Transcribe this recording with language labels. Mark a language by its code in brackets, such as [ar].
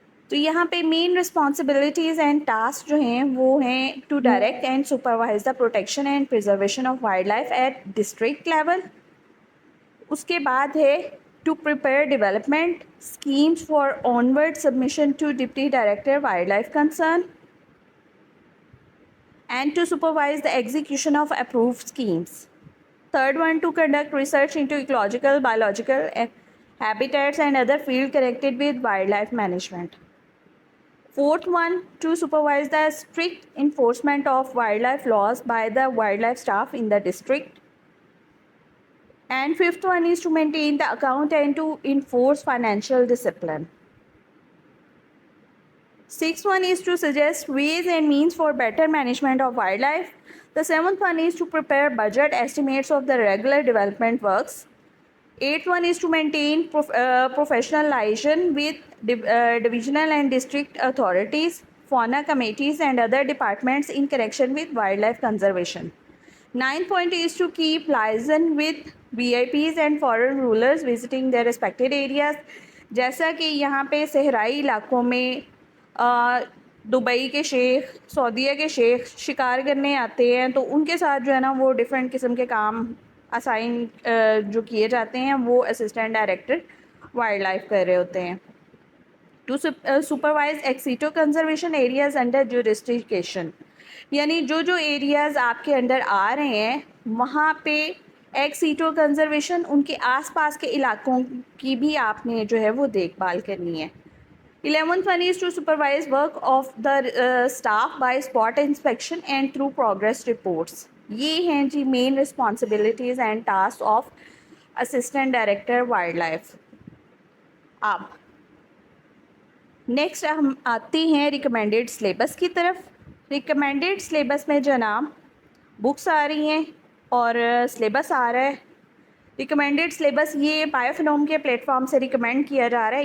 [ur] تو یہاں پہ [en] main responsibilities and task [ur] جو ہیں وہ ہیں [en] To direct and supervise the protection and preservation of wildlife at district level. [ur] اس کے بعد ہے [en] To prepare development schemes for onward submission to deputy director wildlife concern and to supervise the execution of approved schemes. Third one, to conduct research into ecological, biological habitats and other field connected with wildlife management. Fourth one, to supervise the strict enforcement of wildlife laws by the wildlife staff in the district. And fifth one is to maintain the account and to enforce financial discipline. Sixth one is to suggest ways and means for better management of wildlife. The seventh one is to prepare budget estimates of the regular development works. Eighth one is to maintain professional liaison with divisional and district authorities, fauna committees and other departments in connection with wildlife conservation. Ninth point is to keep liaison with VIPs and foreign rulers visiting their respected areas. [ur] جیسا کہ یہاں پہ صحرائی علاقوں میں Dubai کے شیخ, سعودیہ کے شیخ شکار کرنے آتے ہیں تو ان کے ساتھ جو ہے نا وہ ڈفرینٹ قسم کے کام اسائن جو کیے جاتے ہیں وہ اسسٹنٹ ڈائریکٹر وائلڈ لائف کر رہے ہوتے ہیں. [en] to supervise executive conservation areas under jurisdiction, [ur] یعنی جو ایریاز آپ کے انڈر آ رہے ہیں وہاں پہ ایکسیٹو کنزرویشن, ان کے آس پاس کے علاقوں کی بھی آپ نے جو ہے وہ دیکھ بھال کرنی ہے. [en] 11th one is to supervise work of the staff by spot inspection and through progress reports. [ur] یہ ہیں جی [en] Main responsibilities and tasks of assistant director wildlife. [ur] اب نیکسٹ ہم آتے ہیں ریکمینڈیڈ سلیبس کی طرف. ریکمینڈیڈ سلیبس میں جناب بکس آ رہی ہیں اور سلیبس آ رہا ہے. ریکمینڈیڈ سلیبس یہ بایوفنوم کے پلیٹ فارم سے ریکمینڈ کیا جا رہا ہے.